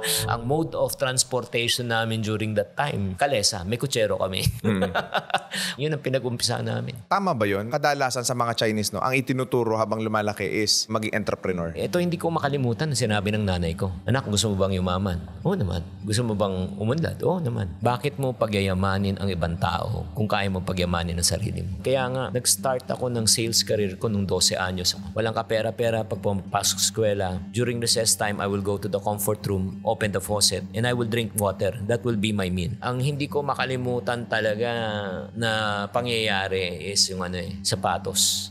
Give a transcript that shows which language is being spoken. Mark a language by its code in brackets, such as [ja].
[tl] Ang [en] mode of transportation [tl] namin [en] during that time, [tl] kalesa, may kutsero kami. Yun ang pinag-umpisa namin. Tama ba yun? Kadalasan sa mga Chinese, no, ang itinuturo habang lumalaki is maging entrepreneur. Ito hindi ko makalimutan na sinabi ng nanay ko. Anak, gusto mo bang yumaman? Oo naman. Gusto mo bang umunlad? Oo naman. Bakit mo pagyayamanin ang ibang tao kung kaya mo pagyamanin ang sarili mo? Kaya nga, nag-start ako ng sales career ko nung 12 anyos. Walang kapera-pera pag pumapasok sa eskwela. [en] During recess time, I will go to the comfort room, open the faucet, and I will drink water. That will be my meal. [tl] Ang hindi ko makalimutan talaga na pangyayari is yung sapatos.